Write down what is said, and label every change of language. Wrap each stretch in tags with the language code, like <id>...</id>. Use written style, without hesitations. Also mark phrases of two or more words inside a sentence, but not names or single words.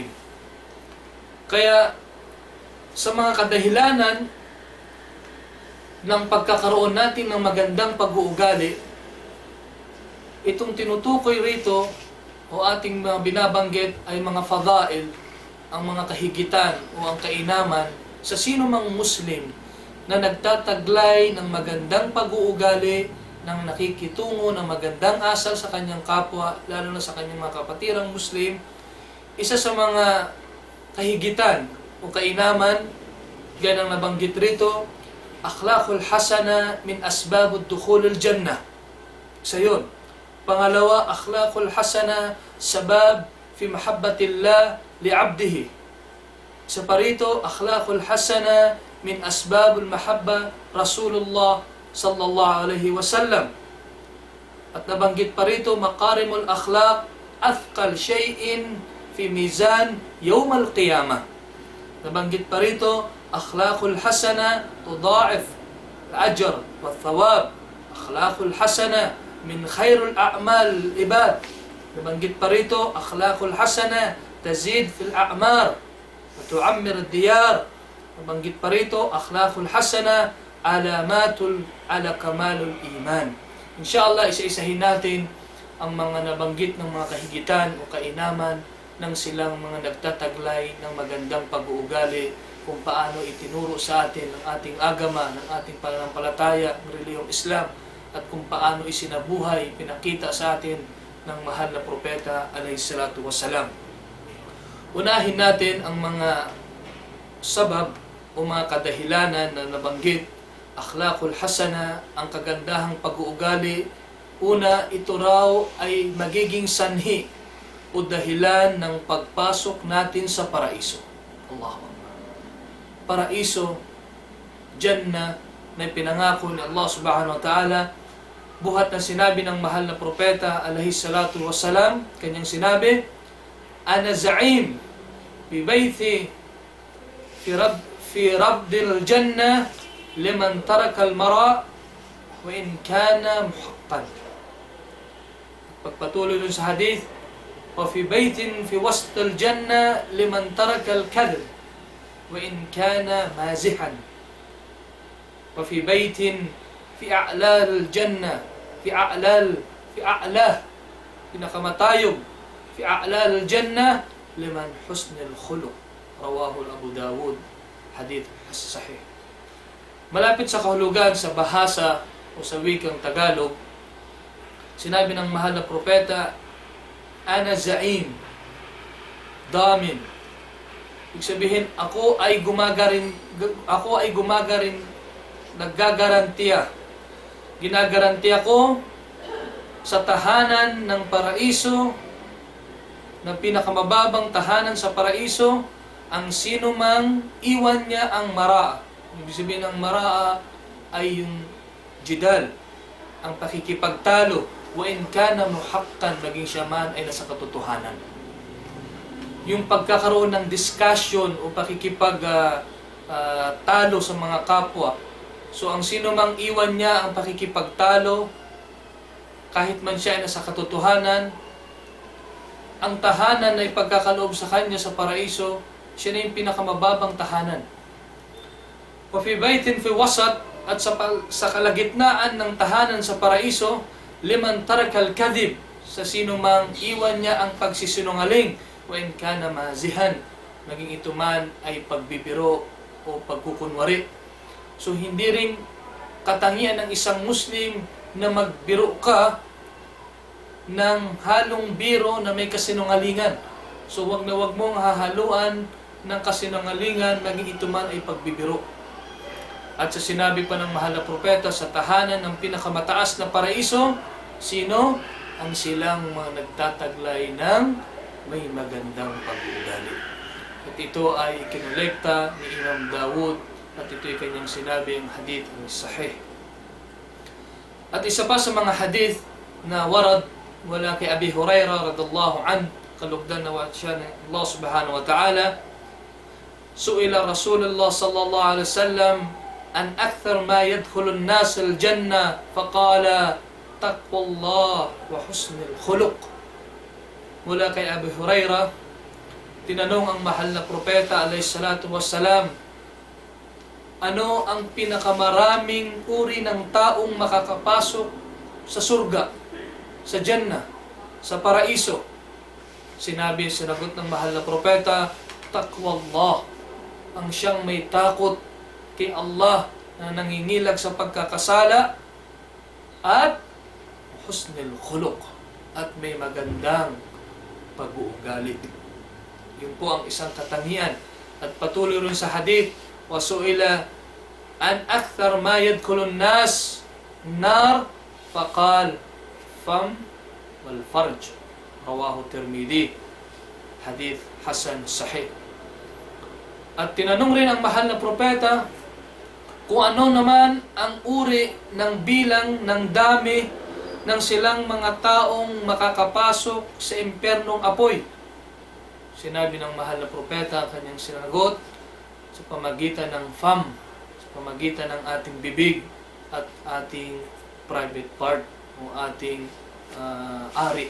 <tl>Kaya sa mga kadahilanan ng pagkakaroon natin ng magandang pag-uugali, itong tinutukoy rito o ating mga binabanggit ay mga fadail, ang mga kahigitan o ang kainaman sa sino mang Muslim na nagtataglay ng magandang pag-uugali, ng nakikitungo ng magandang asal sa kanyang kapwa, lalo na sa kanyang mga kapatirang Muslim. Isa sa mga kahigitan o kainaman, gaya ng nabanggit rito,</tl> <ar>الأخلاق الحسنة من أسباب دخول الجنة.</ar> <tl>Isa yun. Pangalawa,</tl> <ar>الأخلاق الحسنة سبب في محبة الله لعبده.</ar> <tl>Isa pa rito,</tl> <ar>الأخلاق الحسنة من أسباب محبة رسول الله صلى الله عليه وسلم.</ar> <tl>At nabanggit pa rito,</tl> <ar>مكارم الأخلاق أثقل شيء في ميزان يوم القيامة.</ar> <tl>Nabanggit pa rito,</tl> <ar>الأخلاق الحسنة تضاعف الأجر والثواب. الأخلاق الحسنة من خير أعمال العباد.</ar> <tl>Nabanggit pa rito,</tl> <ar>الأخلاق الحسنة تزيد في الأعمار وتعمر الديار.</ar> <tl>Nabanggit pa rito,</tl> <ar>الأخلاق الحسنة علامة على كمال الإيمان.</ar> <tl>Inshallah, isa-isahin natin ang mga nabanggit ng mga kahigitan o kainaman ng silang mga nagtataglay ng magandang pag-uugali, kung paano itinuro sa atin ng ating agama, ng ating pananampalataya, ng reliyong Islam, at kung paano isinabuhay, pinakita sa atin ng mahal na propeta</tl> <ar>عليه الصلاة والسلام.</ar> <tl>Unahin natin ang mga sabab o mga kadahilanan na nabanggit.</tl> <ar>الأخلاق الحسنة,</ar> <tl>ang kagandahang pag-uugali. Una, ito raw ay magiging sanhi o dahilan ng pagpasok natin sa paraiso.</tl> <ar>الله أكبر.</ar> <tl>Paraiso, Jannah, na pinangako ni Allah</tl> <ar>سبحانه وتعالى,</ar> <tl>buhat na sinabi ng mahal na propeta</tl> <ar>عليه الصلاة والسلام,</ar> <tl>kanyang sinabi,</tl> <ar>أنا زعيم ببيت في ربض الجنة لمن ترك المراء وإن كان محقا.</ar> <tl>Pagpatuloy dun sa hadith,</tl> <ar>وفي بيت في وسط الجنة لمن ترك الكذب وإن كان مازحا. وفي بيت في أعلى الجنة في أعلى al-jannah في أعلى الجنة لمن حسن الخلق. رواه أبو داود حديث صحيح.</ar> <tl>Malapit sa kahulugan sa bahasa o sa wikang Tagalog, sinabi ng mahal na propeta,</tl> <ar>أنا زعيم,</ar> <tl>damin. Ibig sabihin, ako ay gumagarin, naggagarantiya. Ginagarantiya ko sa tahanan ng paraiso, ng pinakamababang tahanan sa paraiso, ang sino mang iwan niya ang mara. Ibig sabihin ng maraa ay yung jidal, ang pakikipagtalo,</tl> <ar>وإن كان محقا,</ar> <tl>maging siya man ay nasa katotohanan. Yung pagkakaroon ng discussion o pakikipagtalo sa mga kapwa. So ang sino mang iwan niya ang pakikipagtalo, kahit man siya ay nasa katotohanan, ang tahanan na ipagkakaloob sa kanya sa paraiso, siya na yung pinakamababang tahanan.</tl> <ar>وفي بيت في وسط,</ar> <tl>at sa kalagitnaan ng tahanan sa paraiso,</tl> <ar>لمن ترك الكذب,</ar> <tl>sa sino mang iwan niya ang pagsisinungaling,</tl> <ar>وإن كان مازحا,</ar> <tl>maging ito man ay pagbibiro o pagkukunwari. So hindi rin katangian ng isang Muslim na magbiro ka ng halong biro na may kasinungalingan. So wag mong hahaluan ng kasinungalingan, maging ito man ay pagbibiro. At sa sinabi pa ng mahal na propeta, sa tahanan ng pinakamataas na paraiso, sino? Ang silang mga nagtataglay ng may magandang pag-uugali. At ito ay ikinolekta ni Imam Dawud, at ito ay kanyang sinabi ang hadith ang sahih. At isa pa sa mga hadith na warad wala kay Abi Hurairah</tl> <ar>رضي الله عن,</ar> <tl>kalugdan na siya ng Allah</tl> <ar>سبحانه وتعالى سئل رسول الله صلى الله عليه وسلم عن أكثر ما يدخل الناس الجنة فقال تقوى الله وحسن الخلق.</ar> <tl>Mula kay Abi Hurairah, tinanong ang mahal na propeta</tl> <ar>عليه الصلاة والسلام,</ar> <tl>ano ang pinakamaraming uri ng taong makakapasok sa surga, sa Jannah, sa paraiso? Sinagot ng mahal na propeta, taqwallah, ang siyang may takot kay Allah na nangingilag sa pagkakasala, at</tl> <ar>حسن الخلق,</ar> <tl>at may magandang pag-uugali. Yun po ang isang katangian. At patuloy rin sa hadith,</tl> <ar>وسئل عن أكثر ما يدخل الناس النار فقال الفم والفرج رواه الترمذي حديث حسن صحيح.</ar> <tl>At tinanong rin ang mahal na propeta kung ano naman ang uri ng bilang ng dami ng silang mga taong makakapasok sa impernong apoy. Sinabi ng mahal na propeta ang kanyang sinagot, sa pamagitan ng fam, sa pamagitan ng ating bibig at ating</tl> <en>private part</en> <tl>o ating ari.</tl>